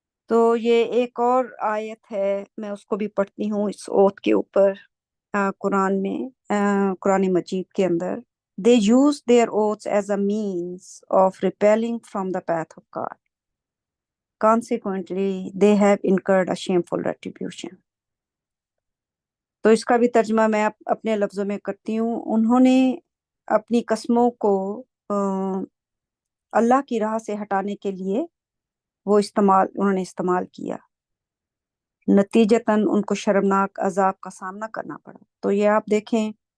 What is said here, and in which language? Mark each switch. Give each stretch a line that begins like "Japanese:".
Urdu: تو یہ ایک اور آیت ہے، میں اس کو بھی پڑھتی ہوں اس اوت کے اوپر، قرآن میں، قرآن مجید کے اندر،
English: they use their oaths as a means of repelling from the path of God. Consequently, they have incurred a shameful retribution.
Urdu: تو اس کا بھی ترجمہ میں اپنے لفظوں میں کرتی ہوں، انہوں نے اپنی قسموں کو اللہ کی راہ سے ہٹانے کے لیے انہوں نے استعمال کیا، نتیجتاً ان کو شرمناک عذاب کا سامنا کرنا پڑا۔ تو یہ آپ دیکھیں،